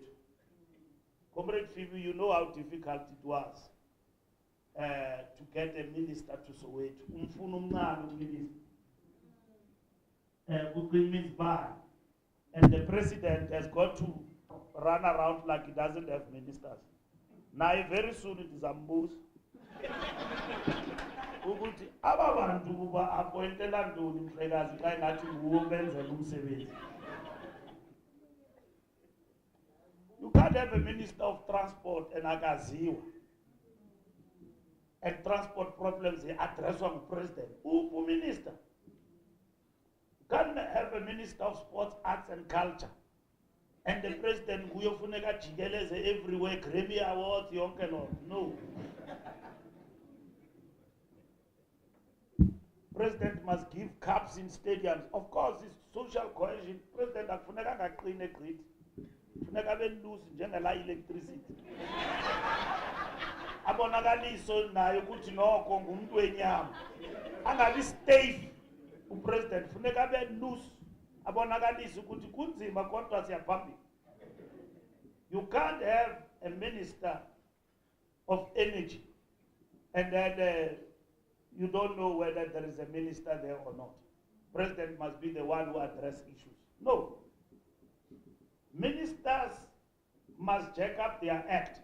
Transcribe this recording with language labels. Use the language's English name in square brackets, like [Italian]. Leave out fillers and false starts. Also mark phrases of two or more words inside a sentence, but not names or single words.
[English] Comrade Phoebe, you know how difficult it was to get a minister to Soweto. And the president has got to run around like he doesn't have ministers. Now very soon it is a move. [Xhosa] Ukuthi aba bantu kuba appointela ntoni mhlekazi xa ingathi nguwe obenzela umsebenzi. [English] You can't have a minister of transport and akaziwa. And transport problems addresswa ngupresident. [Xhosa] Uphi minister? [English] You can't have a minister of sports, arts and culture. And the president [Xhosa] kuyofuneka jikeleze [English] everywhere, Grammy Awards, [Xhosa] yonke lo. [English] No. President must give cups in stadiums. Of course, it's social cohesion. [Xhosa] President akufuneka ngaqine grid. Funeka abe loose njengela electricity. Abonakaliso nayo ukuthi nokho ngumuntu wenyama. Angabi stay upresident funeka abe loose. Abonakalisa ukuthi kunzima kodwa siyaphambili. [English] You can't have a minister of energy and then you don't know whether there is a minister there or not. President must be the one who addresses issues. No. Ministers must jack up their act.